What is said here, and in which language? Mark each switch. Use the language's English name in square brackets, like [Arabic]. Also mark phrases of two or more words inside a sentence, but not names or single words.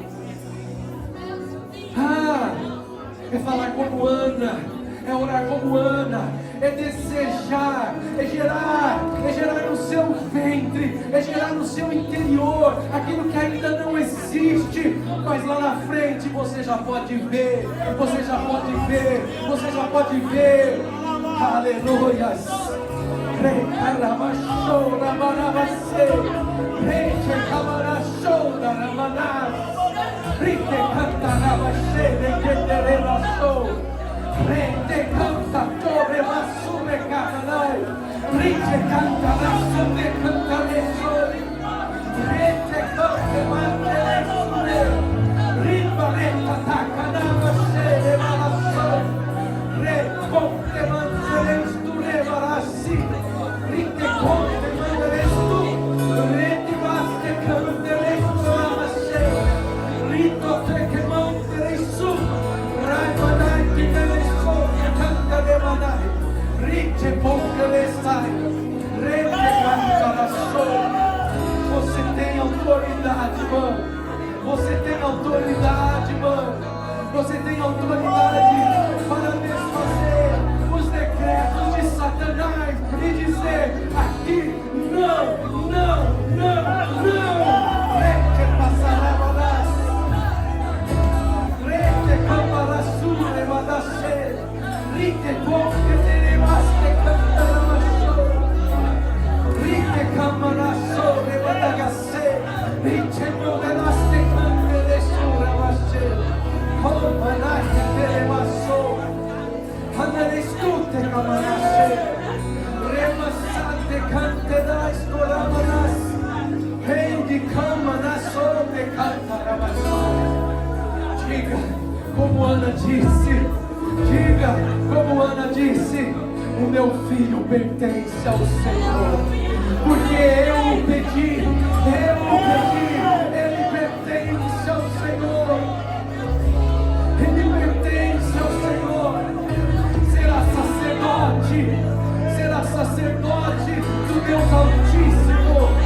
[Portuguese] É falar como Ana, é orar como Ana, é desejar, é gerar no seu ventre, é gerar no seu interior aquilo que ainda não existe, mas lá na frente você já pode ver, aleluias. Rite canta na baixeira que terelaçou. Rite canta torre massure canai. Rite canta na sube canta lesou. Rite canta mantelesure. Riba reta taca na baixeira malaçou. Rite conte mantelesture marassi. Rite conte mantelesture. Rite baste cantelesture marassi. Rito te che monterei su, Raimanai che deve scoppia, canta le manai, Ricce ponte le stai, Rete canta la sola. Você tem autoridade, mano. Você tem autoridade, mano. Você tem autoridade para desfazer os decretos de Satanás e dizer: aqui não. Rete passará para Camarasure Madashe, Rite Ponte Teremaste Cantaramasso, Rite Camarasore Madagasse, Rite Modenaste Cantelesura Mashe, Comanaste Teremasso, Hanarestute Camarashe, Remassante Cantedais Coramanas, Rendi Camanasso de Cantaramasso. Diga como Ana disse, o meu filho pertence ao Senhor, porque eu o pedi, ele pertence ao Senhor, será sacerdote do Deus Altíssimo.